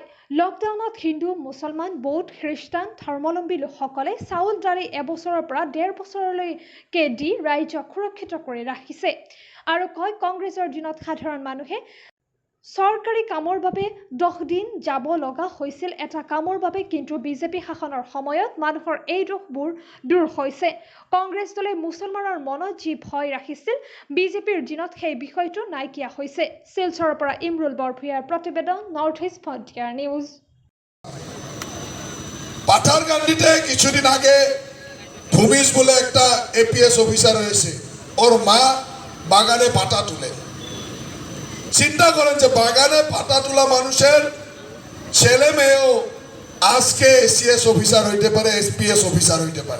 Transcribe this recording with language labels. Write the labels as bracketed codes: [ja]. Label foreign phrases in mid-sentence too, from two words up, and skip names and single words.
[as] লকডাউনত হিন্দু মুছলমান বৌদ্ধ খ্ৰীষ্টান ধৰ্মাৱলম্বী লোকসকলে চাউল দালি এবছৰৰ পৰা 1.5 বছৰলৈকে দি ৰাইজক সুৰক্ষিত কৰি ৰাখিছে আৰু কয় কংগ্ৰেছৰ দিনত সাধাৰণ মানুহে চৰকাৰী কামৰ বাবে 10 দিন যাব লগা হৈছিল এটা কামৰ বাবে, কিন্তু বিজেপি শাসনৰ সময়ত মানুহৰ এই দুখবোৰ দূৰ হৈছে। কংগ্ৰেছ দলে মুছলমানৰ মনত যি ভয় ৰাখিছিল, বিজেপিৰ দিনত সেই বিষয়টো নাইকিয়া হৈছে। শিলচৰৰ পৰা ইমৰুল বৰভূঞাৰ প্ৰতিবেদন, নৰ্থ ইষ্ট ফ্ৰণ্টিয়াৰ নিউজ। [bn] পাথারকান্দিতে কিছুদিন আগে ভূমিজ বলে একটা [en] APS officer [bn] হয়েছে, ওর মা বাগানে পাতা তুলে। চিন্তা করেন যে বাগানে পাতা তোলা মানুষের ছেলে মেয়েও আজকে [en] ACS officer [bn] হইতে পারে, [en] SPS officer [bn] হইতে পারে।